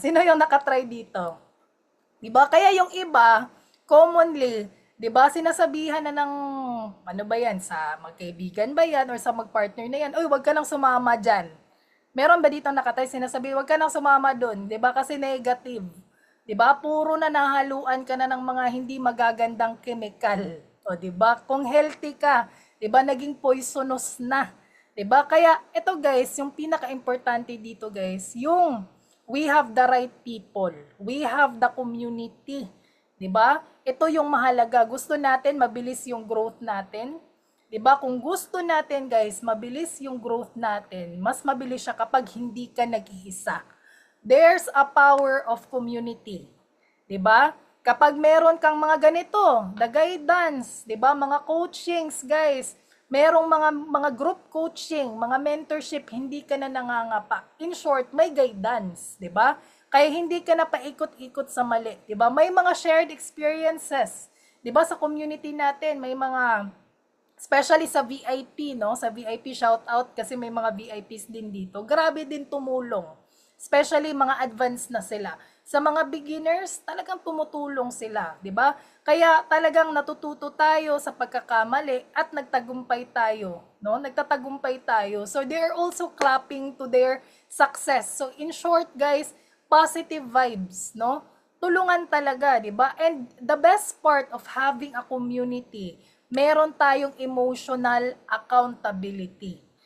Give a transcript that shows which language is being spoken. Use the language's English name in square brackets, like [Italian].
[Filipino] Sino yung nakatry dito? Di ba? Kaya yung iba, commonly, 'di ba, sinasabihan na ng ano ba 'yan, sa magkaibigan ba 'yan or sa magpartner na 'yan, "Uy, wag ka nang sumama diyan." Meron ba dito nakatay sinasabi, "Wag ka nang sumama doon," 'di ba? Kasi negative. 'Di ba? Puro na nahaluan ka na ng mga hindi magagandang chemical. O 'di ba? Kung healthy ka, 'di ba, naging poisonous na. 'Di ba? Kaya ito guys, yung pinaka-importante dito guys, yung [English] we have the right people. We have the community. [Filipino] 'Di ba? Ito yung mahalaga. Gusto natin mabilis yung growth natin. 'Di ba? Kung gusto natin, guys, mabilis yung growth natin, mas mabilis siya kapag hindi ka nag-iisa. [English] There's a power of community. [Filipino] 'Di ba? Kapag meron kang mga ganito, [English] the guidance, [Filipino] 'di ba? Mga coachings, guys. Merong mga group coaching, mga mentorship, hindi ka na nangangapa. In short, may guidance, 'di ba? Kaya hindi ka na paikot-ikot sa mali, 'di ba? May mga shared experiences, 'di ba, sa community natin, may mga especially sa VIP, no? Sa VIP shout out kasi may mga VIPs din dito. Grabe din tumulong. Especially mga advanced na sila. Sa mga beginners, talagang tumutulong sila, 'di ba? Kaya talagang natututo tayo sa pagkakamali at nagtagumpay tayo, no? Nagtatagumpay tayo. [English] So they are also clapping to their success. So in short, guys, positive vibes, no? [Filipino] Tulungan talaga, 'di ba? [English] And the best part of having a community, [Filipino] meron tayong [English] emotional accountability.